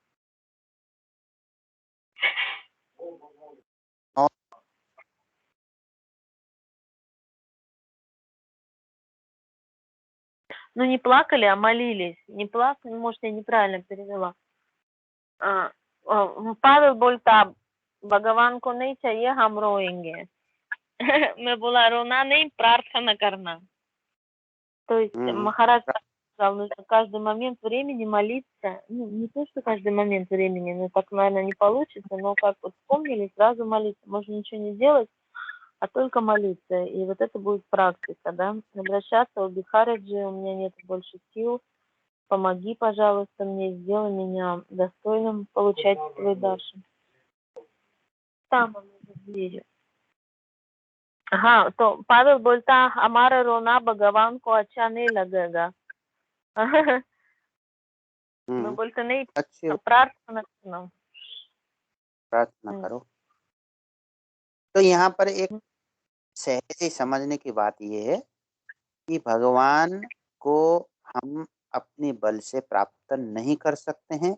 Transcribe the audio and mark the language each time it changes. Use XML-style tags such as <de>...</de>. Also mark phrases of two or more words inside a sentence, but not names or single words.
<ru>Ну, не плакали, а молились. Не плакали, может, я неправильно перевела.</ru> <hi>Павел बोलता भगवान को नहीं चाहिए हम रोएंगे. मैं बोला रोना नहीं, प्रार्थना करना.</hi> <ru>То есть Махарадж сказал, нужно каждый момент времени молиться. Ну, не то, что каждый момент времени, но так, наверное, не получится, но как вот вспомнили, сразу молиться. Можно ничего не делать, а только молиться. И вот это будет практика, да. Обращаться у Бихараджи, у меня нет больше сил. Помоги, пожалуйста, мне, сделай меня достойным получать твой даршан. Там он за дверью.</ru> <hi>हाँ तो पावेल बोलता हमारा रोना भगवान को अच्छा नहीं लगेगा. मैं बोलता नहीं, प्रार्थना करना. प्रार्थना करो. तो यहाँ पर एक सहज ही समझने की बात ये है कि भगवान को हम अपने बल से प्राप्त नहीं कर सकते हैं.</hi>